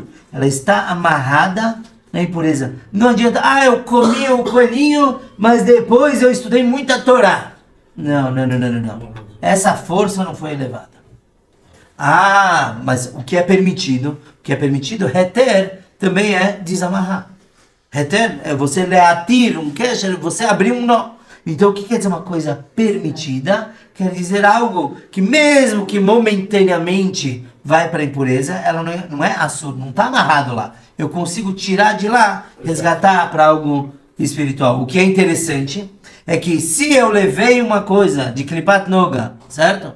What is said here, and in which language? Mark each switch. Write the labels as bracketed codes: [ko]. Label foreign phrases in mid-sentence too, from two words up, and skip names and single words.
[pt] Ela está amarrada na impureza. Não adianta, eu comi o coelhinho, mas depois eu estudei muita Torá. Não. Essa força não foi elevada. Mas o que é permitido? O que é permitido, heter, também é desamarrar. Heter é você leatir um kesher, você abrir um nó. Então o que quer dizer uma coisa permitida? Quer dizer algo que mesmo que momentaneamente vai para a impureza, ela não é assur, não está amarrado lá. Eu consigo tirar de lá, resgatar para algo espiritual. O que é interessante é que se eu levei uma coisa de [he] קליפת נוגה, [pt] certo?